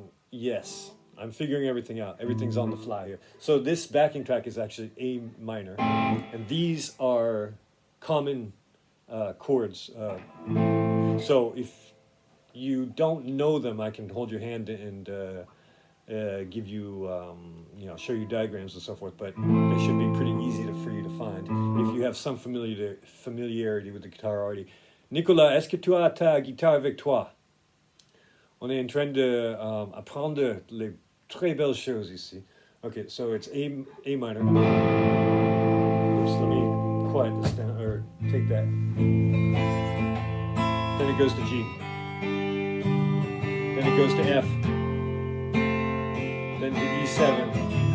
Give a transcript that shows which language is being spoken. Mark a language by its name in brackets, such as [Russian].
[English] Yes, I'm figuring everything out. Everything's on the fly here. So this backing track is actually A minor, and these are common chords. So if you don't know them, I can hold your hand and give you, show you diagrams and so forth, but they should be pretty easy for you to find if you have some familiarity with the guitar already. [French] Nicolas, est-ce que tu as ta guitare avec toi? On est en train de apprendre les très belles choses ici. [English] Okay, so it's A minor. Oops, let me quiet this down, or take that. Then it goes to G. goes to F, then to E7.